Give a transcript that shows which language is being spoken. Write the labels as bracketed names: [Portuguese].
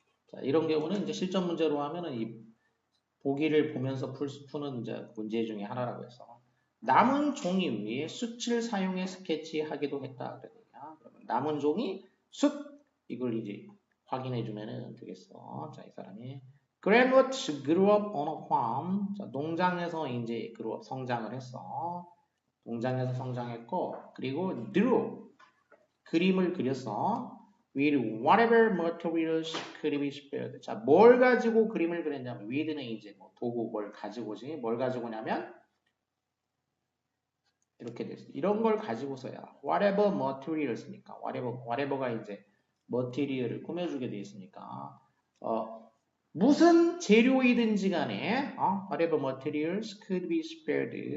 [Korean] 자 이런 경우는 이제 실전 문제로 하면은 이 보기를 보면서 푸는 이제 문제 중에 하나라고 해서 남은 종이 위에 숫을 사용해 스케치하기도 했다. 그러면 남은 종이 숫 이걸 이제 확인해 주면은 되겠어. 자, 이 사람이 [English] Grandwoods grew up on a farm. [Korean] 자, 농장에서 이제 grew up 성장을 했어. 농장에서 성장했고 그리고 drew 그림을 그렸어. [English] with whatever materials could be spared. [Korean] 자, 뭘 가지고 그림을 그렸냐면 with는 이제 뭐 도구 뭘 가지고지. 뭘 가지고냐면 이렇게 됐어. 이런 걸 가지고서야 [English] whatever materials니까 whatever가 이제 material을 꾸며주게 돼 있으니까 무슨 재료이든지 간에 whatever materials could be spared.